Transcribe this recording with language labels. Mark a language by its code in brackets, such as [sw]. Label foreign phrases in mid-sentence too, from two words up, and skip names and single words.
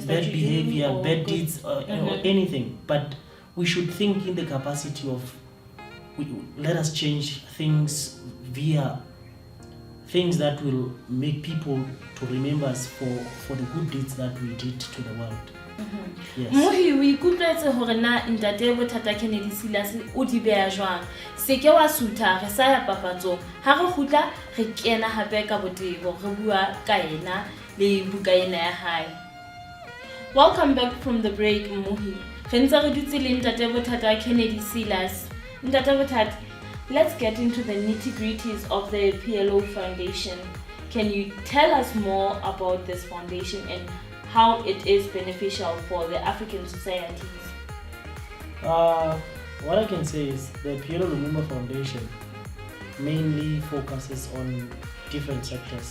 [en] bad deeds, or anything. But we should think in the capacity of let us change things via things that will make people to remember us for the good deeds that we did to the world. Yes. [st] Mohi o ikutlwetse hore na Ntate Bothata Kennedy Silase o di beha jwang? Se ke wa sutha re sa ya papatsong, ha re khutla re kena hape ka botebo re bua ka ena le buka ena ya hae. [en] Welcome back from the break, Mohi. [st] Re ntse re dutse le Ntate Bothata Kennedy Silase. Ntate Bothata, [en] let's get into the nitty-gritties of the PLO Foundation. Can you tell us more about this foundation and how it is beneficial for the African societies? What I can say is the PLO Lumumba Foundation mainly focuses on different sectors.